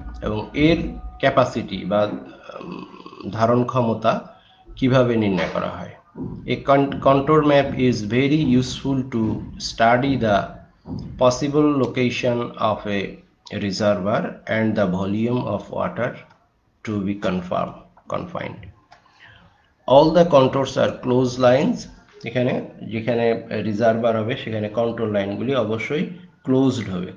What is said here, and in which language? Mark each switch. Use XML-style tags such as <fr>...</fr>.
<bn>এবং এর ক্যাপাসিটি বা ধারণ ক্ষমতা কিভাবে নির্ণয় করা হয়?</bn> <en>A contour map is very useful to study the possible location of a reservoir and the volume of water to be confined. All the contours are closed lines.</en> <bn>এখানে যেখানে রিজার্ভার হবে সেখানে কন্ট্রোল লাইনগুলি অবশ্যই ক্লোজড হবে।</bn>